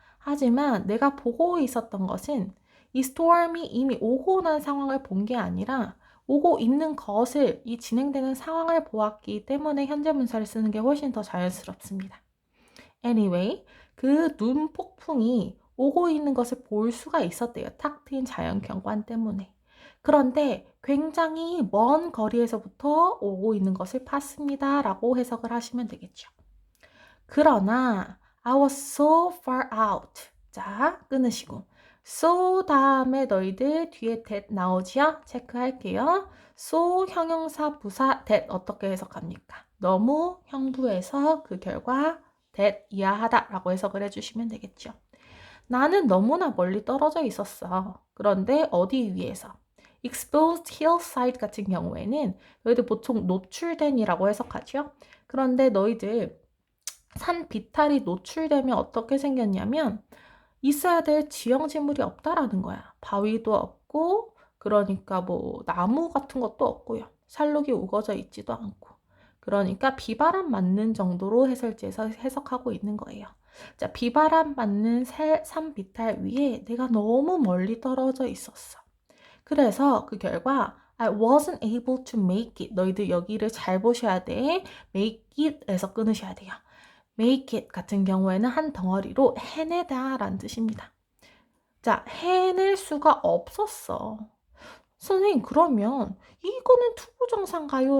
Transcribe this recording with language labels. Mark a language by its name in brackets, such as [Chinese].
[Korean] 하지만 내가 보고 있었던 것은 이 스토음이 이미 오고 난 상황을 본 게 아니라 오고 있는 것을 이 진행되는 상황을 보았기 때문에 현재 분사를 쓰는 게 훨씬 더 자연스럽습니다. Anyway, 그 눈 폭풍이 오고 있는 것을 볼 수가 있었대요. 탁 트인 자연 경관 때문에. 그런데 굉장히 먼 거리에서부터 오고 있는 것을 봤습니다. 라고 해석을 하시면 되겠죠. 그러나 [English] I was so far out. [Korean] 자, 끊으시고 so 다음에 너희들 뒤에 that 나오지요? 체크할게요. so 형용사 부사 that 어떻게 해석합니까? 너무 형부해서 그 결과 that 이하하다 라고 해석을 해주시면 되겠죠. 나는 너무나 멀리 떨어져 있었어. 그런데 어디 위에서? exposed hillside 같은 경우에는 너희들 보통 노출된이라고 해석하죠. 그런데 너희들 산 비탈이 노출되면 어떻게 생겼냐면 있어야 될 지형지물이 없다라는 거야. 바위도 없고 그러니까 뭐 나무 같은 것도 없고요. 산록이 우거져 있지도 않고. 그러니까 비바람 맞는 정도로 해설지에서 해석하고 있는 거예요. 자, 비바람 맞는 산 비탈 위에 내가 너무 멀리 떨어져 있었어. 그래서 그 결과 [English] I wasn't able to make it. [Korean] 너희들 여기를 잘 보셔야 돼. make it에서 끊으셔야 돼요. make it 같은 경우에는 한 덩어리로 해내다 라는 뜻입니다. 자, 해낼 수가 없었어. 선생님, 그러면 이거는 투부정사인가요?